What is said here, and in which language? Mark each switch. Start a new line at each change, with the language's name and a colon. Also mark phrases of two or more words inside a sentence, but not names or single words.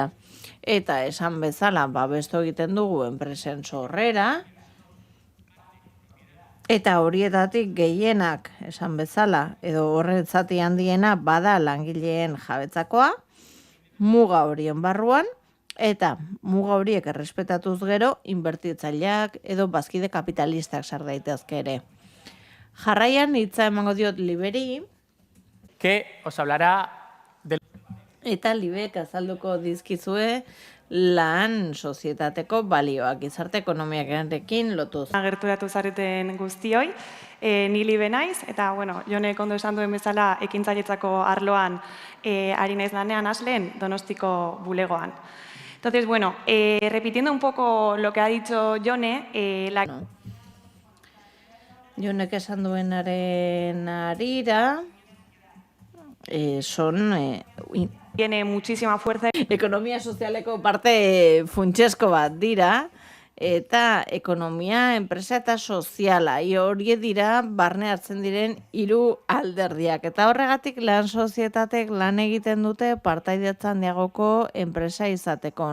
Basque: Eta esan bezala, babestu egiten dugu enpresen sorrera, eta horietatik gehienak, esan bezala, edo horren zati handiena bada langileen jabetzakoa, muga horien barruan, eta muga horiek errespetatuz gero, inbertitzaileak edo bazkide kapitalistak sar daitezke ere. Jarraian hitza emango diot Liberi,
Spanish: que os hablará del...
Basque: eta Libek azalduko dizkizue lan sozietateko balioak, gizarte ekonomiarekin lotuz. Gerturatu zareten guztioi, ni Libe naiz, eta, bueno, Jonek ondo esan duen bezala ekintzailetzako arloan ari naiz lanean Aslen Donostiko bulegoan.
Spanish: Entonces, bueno, repitiendo un poco lo que ha dicho Jone,
Basque: Jonek esan duenaren harira,
Spanish: tiene muchísima fuerza.
Basque: Ekonomia sozialeko parte funtsezko bat dira, eta ekonomia, enpresa eta soziala. Hori dira barne hartzen diren hiru alderdiak. Eta horregatik lan sozietatek lan egiten dute partaidetza handiagoko enpresa izateko.